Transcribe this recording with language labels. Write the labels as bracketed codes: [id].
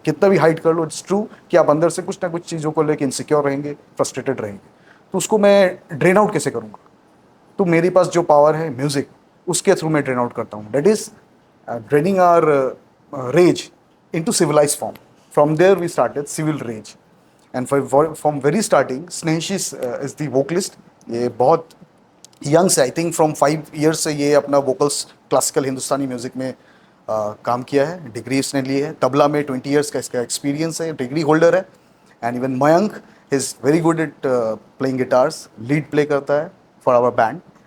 [hi] कितना भी हाइड कर लो, [en] it's true [hi] कि आप अंदर से कुछ ना कुछ चीज़ों को लेकर इनसिक्योर रहेंगे, फ्रस्ट्रेटेड रहेंगे। तो उसको मैं ड्रेन आउट कैसे करूँगा? तो मेरे पास जो पावर है म्यूज़िक, उसके थ्रू मैं ड्रेन आउट करता हूँ। [en] That is draining our rage into civilized form. From there we started Civil Rage. And from very starting, Snehish is the vocalist. [hi] ये बहुत यंग से, [en] I think from 5 years [hi] से ये अपना वोकल्स क्लासिकल हिंदुस्तानी music में काम किया है। डिग्री इसने ली है, तबला में 20 years का इसका एक्सपीरियंस है, डिग्री होल्डर है। [en] And even Mayank is very good at playing guitars, lead play करता है for our band.